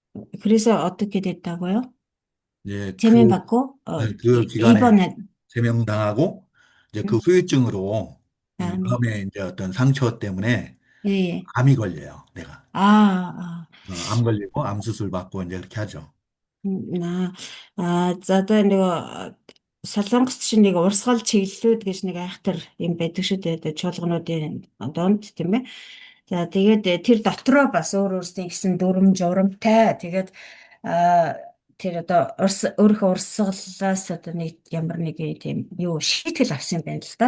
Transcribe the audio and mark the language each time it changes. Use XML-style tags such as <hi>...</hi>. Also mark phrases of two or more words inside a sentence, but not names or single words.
<ko>그래서 어떻게 됐다고요? 이제 제명받고, 그 기간에 입원한 제명당하고 이제 그 음, 후유증으로 이 다음에, 마음에 이제 어떤 상처 때문에 예, 예. 암이 걸려요, 내가. 아, 암 걸리고 암 수술 받고 이제 이렇게 하죠.</ko> <mn>Аа, за одоо нэг Солонгос чинь нэг урсгал чиглэлүүд гэж нэг айхтар юм байдаг шүү дээ. Одоо чуулгануудын донд тийм ээ. За тэгээд тэр дотроо бас өөр өөрсдийн гэсэн дүрм журамтай. Тэгээд аа тэр одоо өөрийнхөө урсгалаас одоо нэг ямар нэг тийм юу шийтгэл авсан юм байна л да.</mn>